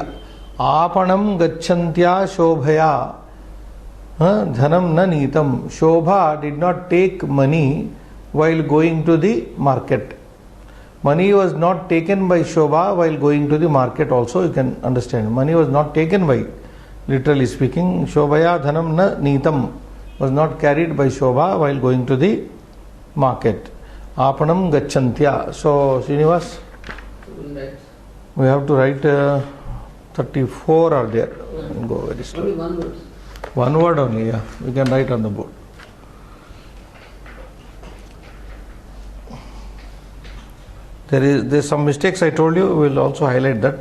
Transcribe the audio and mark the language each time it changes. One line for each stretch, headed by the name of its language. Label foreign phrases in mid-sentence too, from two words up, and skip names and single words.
Sanskrit: आपणं गच्छन्त्या शोभया. धनं न नीतम्.
English: Shobha did not take money while going to the market. Money was not taken by Shobha while going to the market also, you can understand. Money was not taken by, literally speaking,
Sanskrit: शोभया धनं न नीतम्,
English: was not carried by Shobha while going to the market.
Sanskrit: आपणं गच्छन्त्या.
English: So, Srinivas, we have to write 34 are there. Go very slowly. Only one word. One word only, yeah. We can write on the board. There's some mistakes I told you, we will also highlight that.